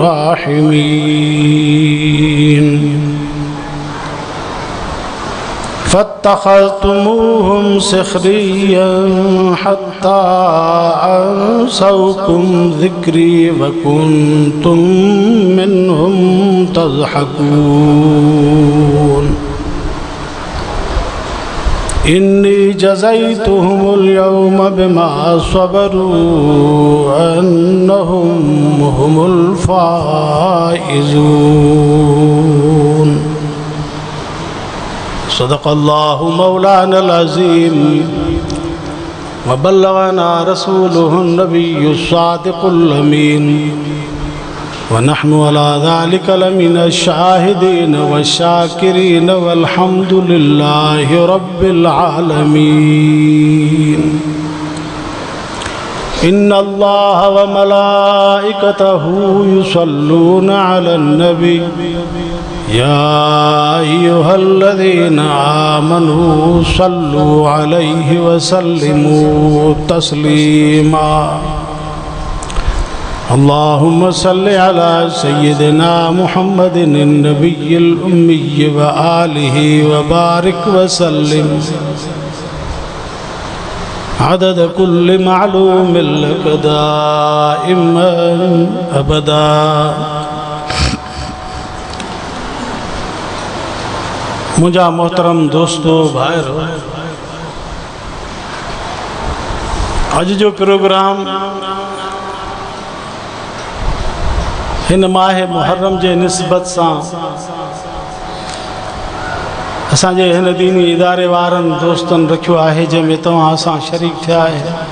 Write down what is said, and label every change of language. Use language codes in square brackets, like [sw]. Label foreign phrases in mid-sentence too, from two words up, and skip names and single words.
[ar] راحمين فاتخذتموهم سخريا حتى أنسوكم ذكري وكنتم منهم تضحكون إني جزيتهم اليوم بما صبروا أنهم هم الفائزون صدق الله مولانا العظيم وبلغنا رسوله النبي الصادق الأمين ونحن على ذلك لمن الشاهدين والشاكرين والحمد لله رب العالمين إن الله وملائكته يصلون على النبي يا أيها الذين آمنوا صلوا عليه وسلموا تسليما اللهم صل على سيدنا محمد النبي الأمي وآله وبارك وسلم عدد كل معلوم لك دائما أبدا. [sd] मुझा मोहतरम दोस्तों भाइरो, अज जो प्रोग्राम हिन माह मुहर्रम जे निस्बत सां असांजे हिन दीनी इदारे वारनि दोस्तनि रखियो आहे जंहिंमें तव्हां असां शरीक थिया आहियो।